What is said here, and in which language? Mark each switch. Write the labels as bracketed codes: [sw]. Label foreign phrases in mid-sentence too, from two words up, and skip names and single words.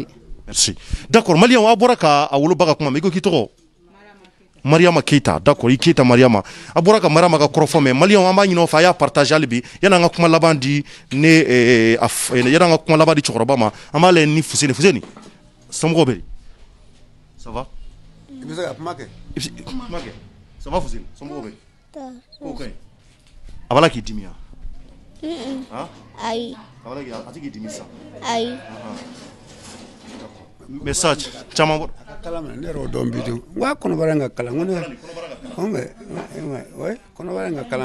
[bm] merci d'accord maliyɛnw a bɔra ka a woloba ka kuma ma i ko k'i tɔgɔ Mariama Keita d'accord i Keita Mariama a bɔra ka Mariama ka kɔrɔfɔ mɛ maliyɛnw an b'a ɲini aw fɛ a y'a partager hali bi yan'an ka kuma laban di yan'an ka kuma laban di cɛkɔrɔba ma an b'a lajɛ ni Fuseni somɔgɔw bɛ di [fr] ça va [bm] i bɛ se ka kuma kɛ [fr] ça va [bm] Fuseni somɔgɔw bɛ di ko kaɲi a b'a la k'i dimi wa ayi a tɛ k'i dimi sa ayi message caman bɔ kala minɛ ne yɛrɛ y'o dɔn bi de n ko a kɔnɔbara in ka kalan n ko ne ouais kɔnɔbara nga kalan